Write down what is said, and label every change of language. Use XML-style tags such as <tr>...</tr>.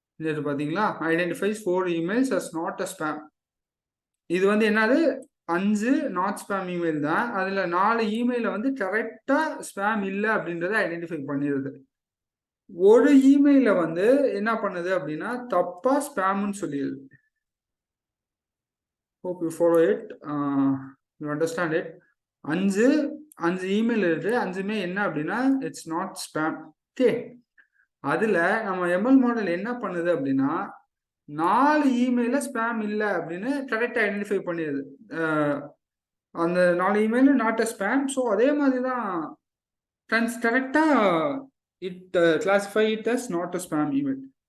<ta>இது பார்த்தீங்களா,</ta> <en>Identifies 4 emails as not a spam.</en> <ta>இது வந்து என்னது 5 நாட் ஸ்பேம் இமெயில் தான், அதுல 4 இமெயில வந்து கரெக்டா ஸ்பேம் இல்லை அப்படின்றத ஐடென்டிஃபை பண்ணிடுது. ஒரு இமெயில வந்து என்ன பண்ணுது அப்படின்னா தப்பா ஸ்பேம்னு சொல்லிடுது.</ta> <en>Hope you follow it, you understand it.</en> <ta>5 email இருக்கு, 5மே என்ன அப்படின்னா</ta> <en>It's not spam.</en> <ta>ஓகே, அதுல நம்ம எம்எல் மாடல் என்ன பண்ணுது அப்படின்னா 4 இமெயில ஸ்பேம் இல்லை அப்படின்னு கரெக்டா ஐடென்டிஃபை பண்ணிடுது.</ta> <en>அந்த 4 email not a spam. So</en> <ta>அதே மாதிரி தான்</ta> <en>கரெக்டா it classify it as not a spam email.</en>